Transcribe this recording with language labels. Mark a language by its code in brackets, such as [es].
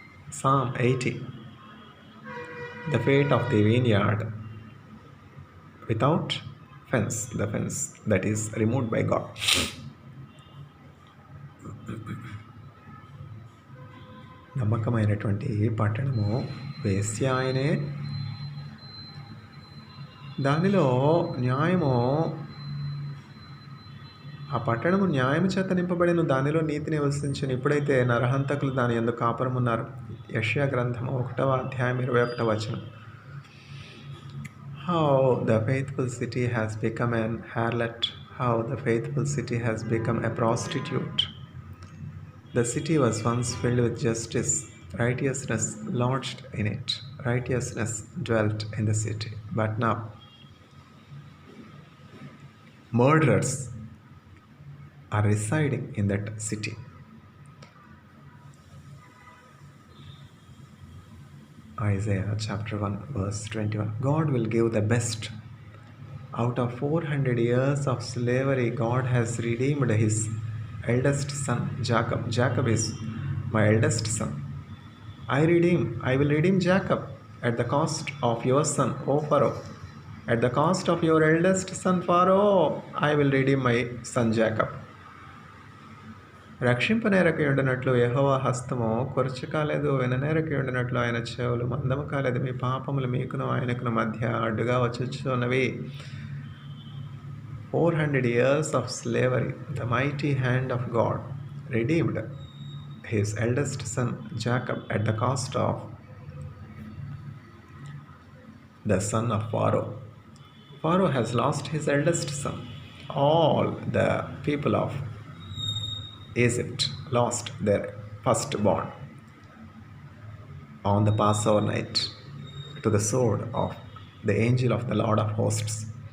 [en] Psalm 80. The fate of the vineyard without fence, the fence that is removed by God. [te] నమ్మకమైనటువంటి పట్టణము వేశ్య ఆయనే, దానిలో న్యాయము, ఆ పట్టణము న్యాయము చేత నింపబడిన, దానిలో నీతి నివసించిన. ఇప్పుడైతే నరహంతకులు దాని యందు కాపురమున్నారు. యెషయా గ్రంథము 1వ అధ్యాయం 21వ వచనం. [en] How the faithful city has become an harlot, how the faithful city has become a prostitute. The city was once filled with justice, righteousness lodged in it, righteousness dwelt in the city. But now, murderers are residing in that city. Isaiah chapter 1 verse 21. God will give the best. Out of 400 years of slavery, God has redeemed his eldest son, Jacob. Jacob is my eldest son. I will redeem Jacob at the cost of your son, O Pharaoh. At the cost of your eldest son, Pharaoh, I will redeem my son Jacob. [te] రక్షింపనేరకి ఉండినట్లు యెహోవా హస్తము కొరచు కాలేదు, విననేరకి ఉండినట్లు ఆయన చెవులు మందము కాలేదు. మీ పాపములు మీకును ఆయనకును మధ్య అడ్డుగా వచ్చుచున్నవి. [en] 400 years of slavery, the mighty hand of God redeemed his eldest son Jacob at the cost of the son of Pharaoh. Pharaoh has lost his eldest son. All the people of Egypt lost their firstborn on the Passover night to the sword of the angel of the Lord of hosts.